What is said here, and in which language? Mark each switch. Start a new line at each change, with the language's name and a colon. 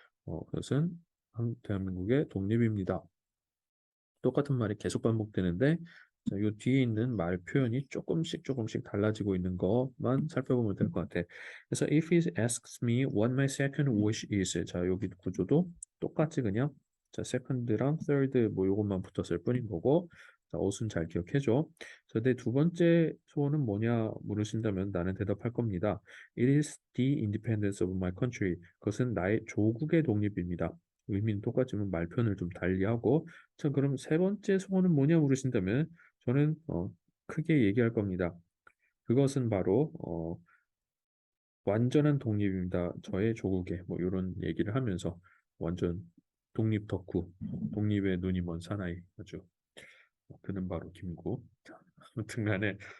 Korean: 그것은 대한민국의 독립입니다. 똑같은 말이 계속 반복되는데 자, 이 뒤에 있는 말 표현이 조금씩 달라지고 있는 것만 살펴보면 될 것 같아. 그래서
English: if he asks me what my second wish is
Korean: 자 여기 구조도 똑같이 그냥 자 second랑 third 뭐 요것만 붙었을 뿐인 거고 자 어순 잘 기억해줘. 자, 내 두 번째 소원은 뭐냐 물으신다면 나는 대답할 겁니다.
English: It is the independence of my country.
Korean: 그것은 나의 조국의 독립입니다. 의미는 똑같지만 말편을 좀 달리하고 자, 그럼 세 번째 소원은 뭐냐 물으신다면 저는 크게 얘기할 겁니다. 그것은 바로 완전한 독립입니다. 저의 조국의 뭐 이런 얘기를 하면서 완전 독립 덕후, 독립의 눈이 먼 사나이 아주 그는 바로 김구. 자, 아무튼간에